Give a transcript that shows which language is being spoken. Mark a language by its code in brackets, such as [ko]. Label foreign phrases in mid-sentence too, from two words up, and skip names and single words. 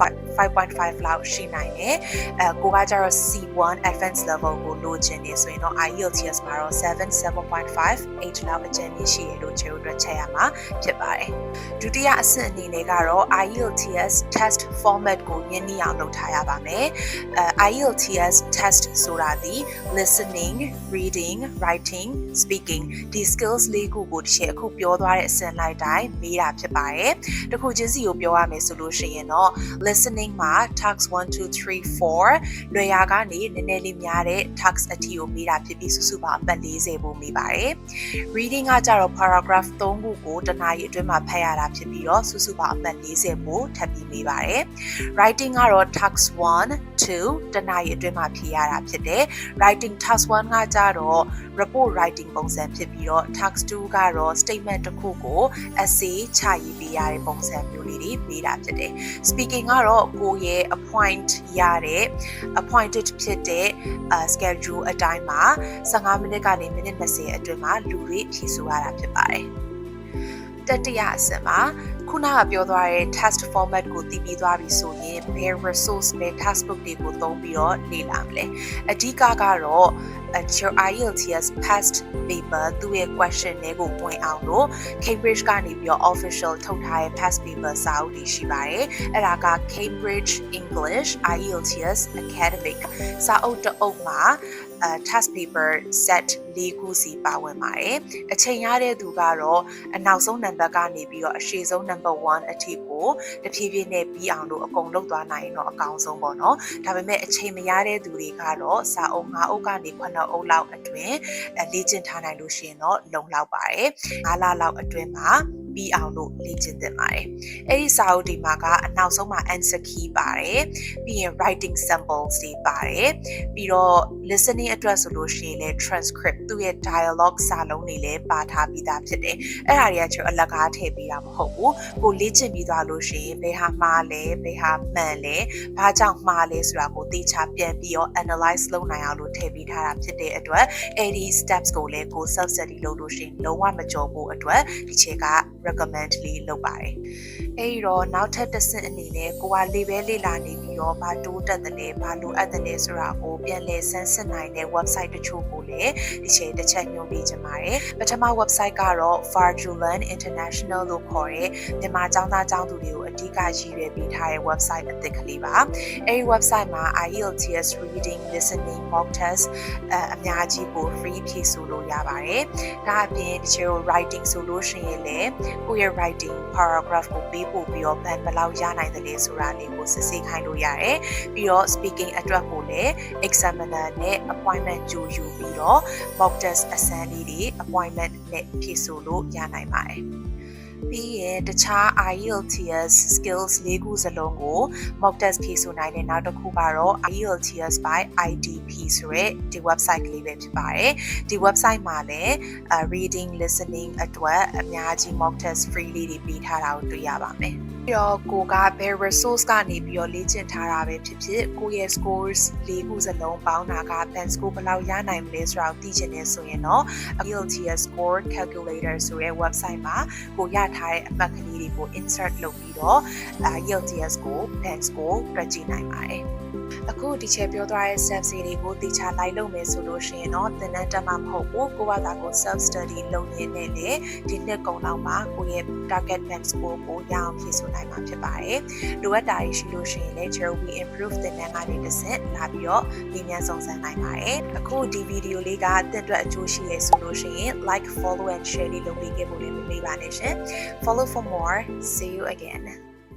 [my] 5.5 လောက်ရှိနိုင်တယ်ကိုကကျတော့ [en] C1 advanced level [my] ကိုလိုချင်နေဆိုရင်တော့ IELTS မှာတော့ 7.5 8လောက်အကျဉ်းရှိရလို့ချက်ကိုတွက်ချက်ရမှာဖြစ်ပါတယ်ဒုတိယအဆင့်အနေနဲ့ကတော့ [en] IELTS test format [my] ကိုရင်းနှီးအောင်လုပ်ထားရပါမယ် [en] IELTS test [my] ဆိုတာဒီ [en] listening, reading, writing, speaking [my] ဒီ skills လေးခုကိုတစ်ချက်အခုပြောသွားတဲ့အဆင့်လိုက်တိုင်းမေးတာဖြစ်ပါတယ်။တစ်ခုချင်းစီကိုပြောရမယ်ဆိုလို့ရှိရင်တော့ listening မှာ task 1 2 3 4လွယ်ရာကနေနည်းနည်းလေးများတဲ့ task အထိကိုမေးတာဖြစ်ပြီးစုစုပေါင်းအပတ်40ပို့မေးပါတယ်။ reading ကကြတော့ paragraph 3ခုကိုတစ်နာရီအတွင်းမှာဖတ်ရတာဖြစ်ပြီးတော့စုစုပေါင်းအပတ်40ပို့ထပ်ပြီးမေးပါတယ်။ writing ကတော့ task 1 2တစ်နာရီအတွင်းမှာဖြေရတာဖြစ်တယ် [en] writing task 1 [my] ကကြတော့ [en] report writing [my] ပုံစံဖြစ်ပြီးတော့ task 2ကတော့ statement တစ်ခုကို essay ချရေးပေးရတဲ့ပုံစံမျိုးလေးတွေပေးတာဖြစ်တယ် speaking ကတော့ ကိုယ့်ရဲ့ appoint ရတဲ့ appointed ဖြစ်တဲ့ schedule အတိုင်းမှာ15မိနစ်ကနေမိနစ်20အတွင်းမှာလူတွေဖြေဆိုရတာဖြစ်ပါတယ်တတိယအဆင့်မှာ ခုနကပြောသွားတဲ့ [en] test format [my] ကိုသိပြီးသွားပြီဆိုရင် [en] base resource [my] နဲ့ [en] task book [my] တွေကိုသုံးပြီးတော့လေ့လာမ လဲအဓိကကတော့ [en] your IELTS past paper [my] သူ့ရဲ့ question တွေကိုဝင်အောင်လို့ Cambridge ကနေပြီးတော့ official ထုတ်ထားတဲ့ [en] past paper [my] စာအုပ်တွေရှိပါတယ်အဲ့ဒါက Cambridge English IELTS Academic စာအုပ်တစ်အုပ်မှာ [en] task paper set 4 [my] ခုစီပါဝင်ပါတယ်အချိန်ရတဲ့သူကတော့အနောက်ဆုံးနံပါတ်ကနေပြီးတော့အရှေ့ဆုံး number 1အထိကိုတဖြည်းဖြည်းနဲ့ပြီး အောင်လို့အကုန်လုပ်သွားနိုင်ရင်တော့အကောင်းဆုံးပေါ့နော်ဒါပေမဲ့အချိန်မရတဲ့သူတွေကတော့စာအုပ်5အုပ်ကနေ9အုပ်လောက်အတွင်း လေ့ကျင့်ထားနိုင်လို့ရှိရင်တော့လုံလောက်ပါတယ်5လလောက်အတွင်းမှာပြီးအောင်လို့လေ့ကျင့်သင့်ပါတယ်အဲ့ဒီစာအုပ်ဒီမှာကအနောက်ဆုံးမှာ [en] answer key [my] ပါတယ်ပြီးရင် [en] writing samples [my] တွေပါတယ်ပြီးတော့ listening အတွက်ဆိုလို့ရှိရင်လည်း transcript သူ့ရဲ့ dialogue စာလုံးတွေလည်းပါထားပြီးသားဖြစ်တယ်အဲ့ဒါတွေကကျွန်တော်အလကားထည့်ပေးတာမဟုတ်ဘူးကိုလေ့ကျင့်ပြီးသွားလို့ရှိရင်ဘယ်ဟာမှားလဲဘယ်ဟာမှန်လဲဘာကြောင့်မှားလဲဆိုတာကိုသိချပြန်ပြီး တော့ analyze လုပ်နိုင်အောင်လို့ထည့်ပေးထားတာဖြစ်တဲ့အတွက်အဲ့ဒီ steps ကိုလည်းကို self study လုပ်လို့ရှိရင်လုံးဝမကြော်ဖို့အတွက်ဒီချက်က recommend လေးလုပ်ပါတယ်အဲ့ဒီတော့နောက်ထပ်တစ်ဆင့်အနေနဲ့ကိုကလေပဲလာနေပြီးတော့ဘာတိုးတက်တယ်လဲဘာလိုအပ်တယ်လဲဆိုတာကိုပြန်လည်ဆန်းစစ်နိုင်တဲ့ website တချို့ကိုလည်းဒီချိန်တစ်ချက်ညွှန်ပေးချင်ပါတယ်ပထမ website ကတော့ Farjulan International လို့ခေါ်တဲ့မြန်မာကျောင်းသားကျောင်းသူတွေကိုအဓိကရည်ရွယ် ပေးထားတဲ့ website အသစ်ကလေးပါအဲ့ဒီ website မှာ [en] IELTS reading listening mock test [my] အများကြီးကို free ဖြည့်ဆို့လို့ရပါတယ်ဒါအပြင်ဒီချိန် writing ဆိုလို့ရှိရင်လည်းကိုယ့်ရဲ့ writing paragraph ကိုပေးပို့ပြီးတော့ဘယ်လောက်ရ နိုင်တယ်လဲဆိုတာလေးကိုစစ်ဆေးခိုင်းလို့ရတယ်ပြီးတော့ speaking အတွက်ကိုလည်း examiner နဲ့ appointment ကြိုယူပြီးတော့ [en] mock test [my] အစမ်းလေးတွေ appointment နဲ့ဖြည့်ဆို့လို့ရနိုင် ပါတယ်ပြီးရင်တခြား [en] IELTS skills [my] ၄ခုစလုံးကို [en] mock test [my] ဖြေဆိုနိုင်တဲ့နောက်တစ်ခုကတော့ IELTS by IDP ဆိုတဲ့ဒီ website ကလေးပဲဖြစ်ပါတယ်ဒီ website မှာလည်း [en] reading listening [my] အတွက်အများကြီး [en] mock test free [my] လေးတွေပေးထားတာကိုတွေ့ရပါမယ်ပြီးတော့ကိုကဘယ် resource ကနေပြီးတော့လေ့ကျင့်ထားတာပဲဖြစ်ဖြစ်ကိုရဲ့ scores ၄ခုစလုံးပေါင်းတာက [en] band score [my] ဘယ်လောက်ရနိုင်မလဲဆိုတာကိုသိချင်နေဆိုရင်တော့ [en] IELTS score calculator [my] ဆိုတဲ့ website မှာကိုရထားတဲ့အမှတ်ကလေးတွေကို insert လုပ်ပြီးတော့ IELTS ကို [en] band score [my] တွက်ကြည့်နိုင်ပါတယ် အခုဒီချက်ပြောထားတဲ့ steps တွေကိုတေချာလိုက်လုပ်မယ်ဆိုလို့ရှိရင်တော့သင်တန်းတက်မှာမဟုတ်ဘူးကိုယ့်ဘာသာကို self study လုပ်ရင်းနဲ့လေဒီနှစ်ကုန်လောက်မှာကိုယ့်ရဲ့ [en] target band score [my] ကိုရအောင်ဖြည့်ဆို့နိုင်မှာဖြစ်ပါတယ်လိုအပ်တာရှိလို့ရှိရင်လည်း we improve သင်တန်းကနေတစ်ဆင့်လာပြီးတော့ဒီမြန်ဆောင်စမ်းနိုင်ပါတယ်အခုဒီဗီဒီယိုလေးကသင်အတွက်အကျိုးရှိရဆိုလို့ရှိရင် [en] like follow and share [my] လေးလုပ်ပေးခဲ့ဖို့လည်းမမေ့ပါနဲ့ရှင် [en] follow for more see you again